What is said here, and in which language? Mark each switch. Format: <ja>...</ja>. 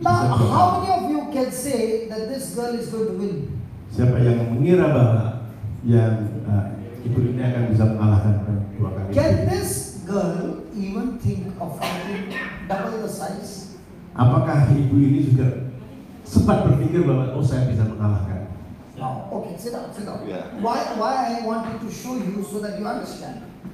<en>Now, how many of you can say that this girl is going to win?</en> <id>Siapa yang mengira bahwa yang ibu ini akan bisa mengalahkan 2 kali?</id> <en>Can this girl even think of fighting double the size?</en> <id>Apakah ibu ini juga sempat berpikir bahwa saya bisa mengalahkan?</id> <en>No. Okay, sit down. Yeah. Why I wanted to show you so that you understand.</en>